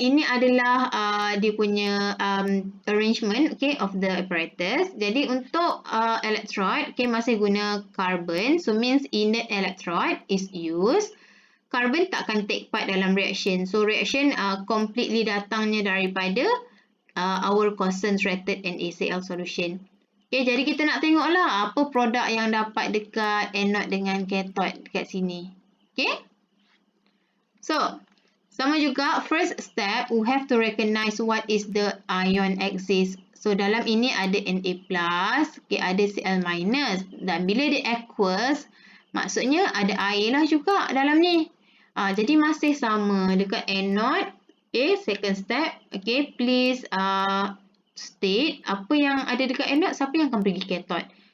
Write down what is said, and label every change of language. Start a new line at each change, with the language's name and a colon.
Malay: Ini adalah dia punya
English: arrangement of the apparatus.
Malay: Jadi, untuk electrode, masih guna carbon.
English: So, means inert electrode is used. Carbon
Malay: tak akan
English: take part
Malay: dalam
English: reaction. So, reaction completely
Malay: datangnya daripada
English: our concentrated NaCl solution.
Malay: Okay, jadi kita nak tengoklah apa produk yang dapat dekat anode dengan cathode dekat sini. Okay.
English: So,
Malay: sama juga,
English: first step, we have to recognize what is the ion exist.
Malay: So, dalam ini ada Na+, okay, ada Cl-. Dan bila dia aqueous, maksudnya ada air lah juga dalam ni. Jadi, masih sama dekat anode. Okay, second step. Okay,
English: please state
Malay: apa yang ada dekat anode, siapa yang akan pergi cathode.